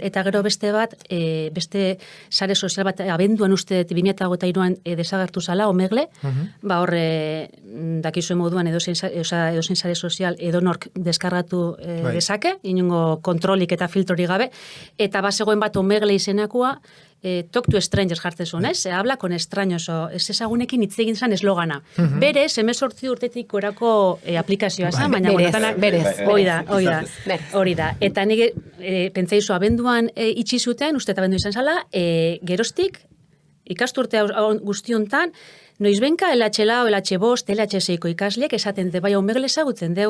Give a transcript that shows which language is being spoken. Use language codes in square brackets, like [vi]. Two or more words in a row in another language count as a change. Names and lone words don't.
[eu] Eta gero beste bat, beste sare sozial bat, abenduan uste 2023an desagertu zala, Omegle, horre dakizuen moduan edozein sare sozial edonork deskargatu dezake, inongo kontrolik eta filtrori gabe, eta bazegoen bat Omegle izenakoa, [en] talk to strangers [eu] jartzen zuen, ez? [es] Habla con extraños, [eu] ez ezagunekin hitz egin zan eslogana. Berez, 18 urtetik gorako aplikazioa zan, baina berez. Hori da. Eta nire pentsaizu abenduan itxi zuten, uste eta abendu izan zala, geroztik, ikasturte guztiontan, noizbenka LH4, LH5, LH6ko ikasleek esaten de, bai, Omegle ezagutzen deu.